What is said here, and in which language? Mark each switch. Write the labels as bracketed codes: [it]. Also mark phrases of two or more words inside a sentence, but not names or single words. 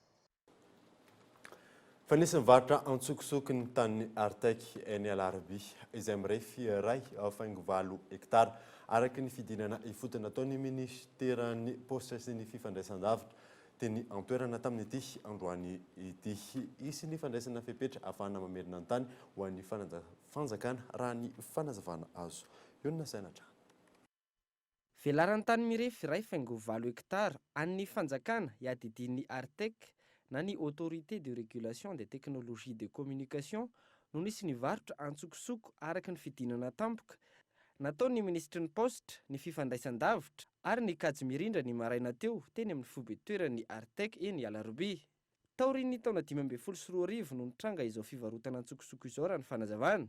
[mg] Fa nisy nivarotra antsokosoky ny tanin'ny Artek eny Alarby izay mirefy iray faingo 7 hektara araky ny fidinana ifotony nataon'ny ministeran'ny posta sy ny fifandraisan-davitra teny antoerana tamin'ity androany ity. Isy ny fandraisana fepetra ahafahana mamerina ny tany ho an'ny fanjakana raha ny fanazavana azo. Eo ny nasainatra. Velaran'ny tany mirefy iray faingo 7 hektara an'ny fanjakana iadidin'ny Artek na ny [fr] autorité de régulation des technologies de communication [mg] no nisy nivarotra antsokosoko araky ny fidinana tampoka nataon'ny ministry ny poste ny fifandraisan-davitra ary ny kajy mirindra ny maraina teo teny amin'ny fobe-toeran'ny Artek eny Alarby. Taorian'ny taona 2024 no nitranga izao fivarotana antsokosoko izao raha ny fanazavana.